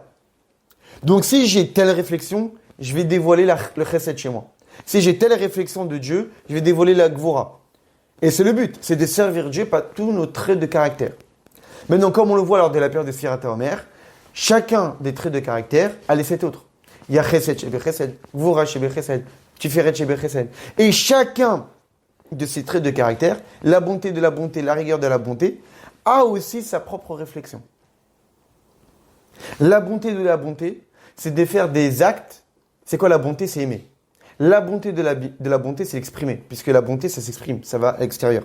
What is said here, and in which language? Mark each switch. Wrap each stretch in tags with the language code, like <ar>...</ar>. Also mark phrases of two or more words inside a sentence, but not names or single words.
<fr>Donc, si j'ai telle réflexion, je vais dévoiler le chesed chez moi. Si j'ai telle réflexion de Dieu, je vais dévoiler la gvura. Et c'est le but, c'est de servir Dieu par tous nos traits de caractère. Maintenant, comme on le voit lors de la période de Sfirat HaOmer, chacun des traits de caractère a les 7 autres. Il y a</fr> <he>חסד, שב חסד, גבורה, שב חסד, תפארת, שב חסד.</he> <fr>Et chacun de ces traits de caractère, la bonté de la bonté, la rigueur de la bonté, a aussi sa propre réflexion. La bonté de la bonté, c'est de faire des actes. C'est quoi la bonté? C'est aimer. La bonté de la bonté, c'est exprimer. Puisque la bonté, ça s'exprime, ça va à l'extérieur.</fr>